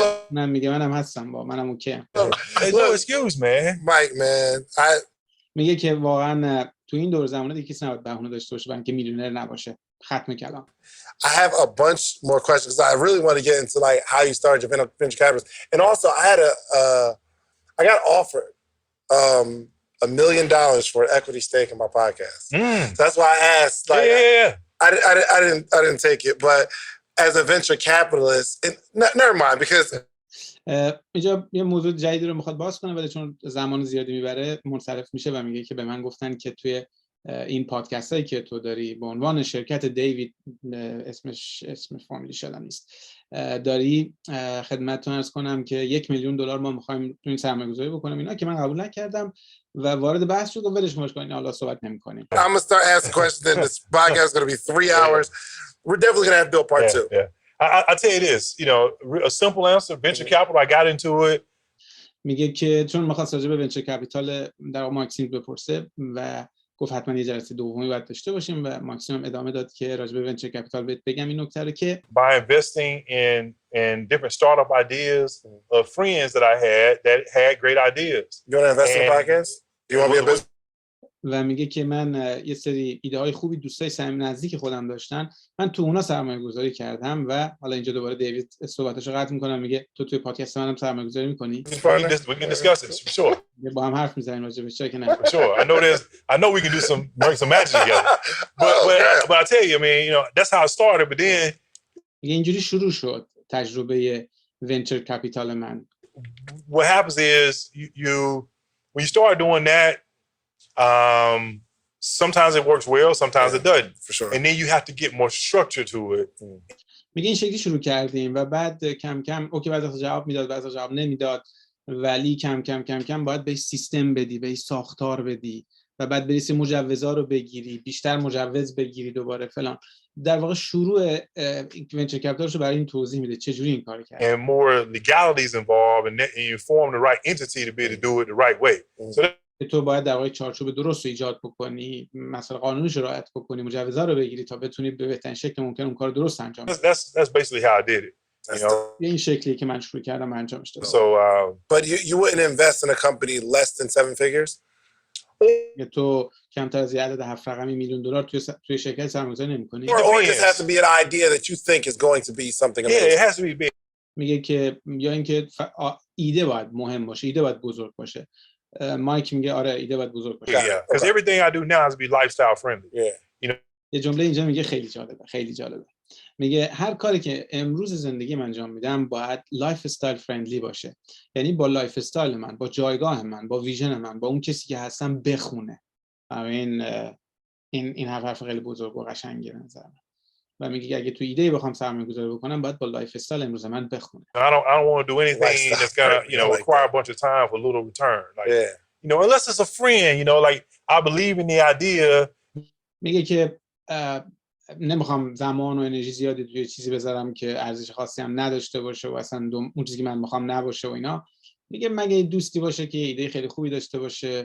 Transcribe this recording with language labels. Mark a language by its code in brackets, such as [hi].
[fa] من میگه منم هستم، با منم اوکی. [en] There's no excuse, man. Mike, man, [fa] میگه که واقعا تو این دور زمانه دیگه کسی نباید بهونه داشته باشه برای اینکه میلیونر نباشه. ختم کلام. [en] I have a bunch more questions. I really want to get into like how you started your venture capitalist, and also I got offered $1 million for an equity stake in my podcast. So that's why I asked. Like, Yeah. I didn't take it, but as a venture capitalist, never mind because. [fa] اینجا یه موضوع جدیدی رو میخواد باز کنه ولی چون زمان زیادی میبره منصرف میشه و میگه که به من گفتن که توی این پادکست هایی که تو داری به عنوان شرکت دیوید، اسم فامیلیش یادم نیست، داری خدمتتون عرض کنم که $1 میلیون ما میخوایم تو این سرمایه‌گذاری بکنیم. اینا که من قبول نکردم و وارد بحث شد و ولش کنین، حالا صحبت نمی‌کنیم. [en] I'm gonna start asking questions and this podcast is gonna be 3 hours. We're definitely gonna have to do a part 2. Yeah. I tell you this, you know, a simple answer, venture capital, I got into it. [fa] میگه که چون می‌خواست راجع به ونچر کپیتال در ماکسیم بپرسه و گفت حتما یه جلسه دومی باید داشته باشیم و ماکسیم ادامه داد که راجع به ونچر کپیتال بهت بگم این نکته رو که [en] by investing in different startup ideas of friends that I had great ideas. You want to invest in a podcast? You want to be a business? [fa] و میگه که من یه سری ایده های خوبی دوستای نزدیک خودم داشتن، من تو اونا سرمایه گذاری کردم و حالا اینجا دوباره دیوید صحبتاشو قطع میکنم، میگه تو توی پادکست منم سرمایه گذاری میکنی؟ [en] We can discuss it, for sure. [fa] با هم حرف میزنیم راجع بهش، چرا که نه؟ [en] For sure. I know we can do some magic together. But I tell you, I mean, you know, that's how it started. But then [fa] میگه اینجوری شروع شد تجربه ونچر کپیتال من. [en] what happens is you when you start doing that, sometimes it works well, sometimes it doesn't. For sure. And then you have to get more structure to it. [fa] میگه این شکلی شروع کردیم و بعد کم کم اوکی بعضی وقتا جواب میداد، بعضی وقتا جواب نمیداد، ولی کم کم باید بهش سیستم بدی، بهش ساختار بدی و بعد بری مجوزا رو بگیری، بیشتر مجوز بگیری دوباره فلان. در واقع شروع ونچر کپیتالش رو برای این توضیح میده چجوری این کارو کرد. [en] And more legalities involved and you form the right entity to be able to do it the right way. So [fa] تو باید در واقع چارچوب درست رو ایجاد بکنی، مثلا قانونش رو رعایت بکنی، مجوزا رو بگیری تا بتونی به بهترین شکل ممکن اون کار درست انجام بدی. [en] that's basically how I did it. You know, [fa] این شکلی که من شروع کردم انجامش دادم. [en] But you wouldn't invest in a company less than 7 figures? [fa] تو کمتر از یه عدد 7 رقمی $1 میلیون توی شرکت سرمایه‌گذاری نمی‌کنی؟ [en] Or it just has to be an idea that you think is going to be something amazing. yeah, it has to be big. [fa] میگه که یا اینکه ایده باید مهم باشه، ایده باید بزرگ باشه. مایک میگه آره ایده باید بزرگ باشه. [en] Yeah, because everything I do now has to be lifestyle friendly. Yeah. [fa] یه جمله اینجا میگه خیلی جالبه. میگه هر کاری که امروز زندگی من انجام میدم باید لایف استایل فرندلی باشه. یعنی با لایف استایل من، با جایگاه من، با ویژن من، با اون کسی که هستم بخونه. این حرف خیلی بزرگ و قشنگه به نظر من. و میگه اگه تو ایده بخوام سرمایه‌گذاری بکنم باید با لایف استایل امروز من بخونه. [en] I don't want to do anything that's gonna, you know, require a bunch of time for little return. Like, you know, unless it's a friend, you know, like I believe in the idea. [fa] میگه که نمیخوام زمان و انرژی زیادی توی چیزی بذارم که ارزش خاصی هم نداشته باشه و اصلا اون چیزی که من میخوام نباشه و اینا. میگه مگه دوستی باشه که ایده خیلی خوبی داشته باشه.